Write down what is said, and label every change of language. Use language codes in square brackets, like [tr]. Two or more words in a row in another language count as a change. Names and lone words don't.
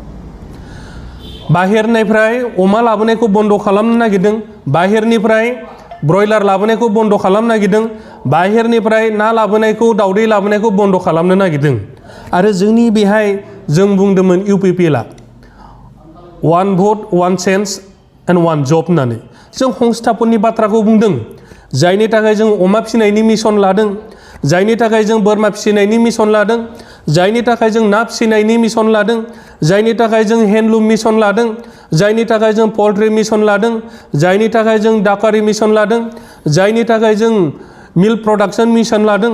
[brx] बाहेरनिफ्राय अमा लाबोनायखौ बन्द' खालामनो नागिरदों, बाहेरनिफ्राय ब्रयलार लाबोनायखौ बन्द' खालामनो नागिरदों, बाहेरनिफ्राय ना लाबोनायखौ दावदै लाबोनायखौ बन्द' खालामनो नागिरदों। आरो जोंनि बेहाय जों बुंदोंमोन UPPL आ [en] 1 vote 1 chance and 1 job [brx] होननानै जों हंस्थापननि बाथ्राखौ बुंदों। जायनि थाखाय जों अमा फिसिनायनि मिशन लादों, जायनि थाखाय जों बोरमा फिसिनायनि मिशन लादों, जायनि थाखाय जों ना फिसिनायनि मिशन लादों, जायनि थाखाय जों [en] handloom mission [brx] लादों, जायनि थाखाय जों [en] poultry mission [brx] लादों, जायनि थाखाय जों डाकारि मिशन लादों, जायनि थाखाय जों [en] milk production mission [brx] लादों।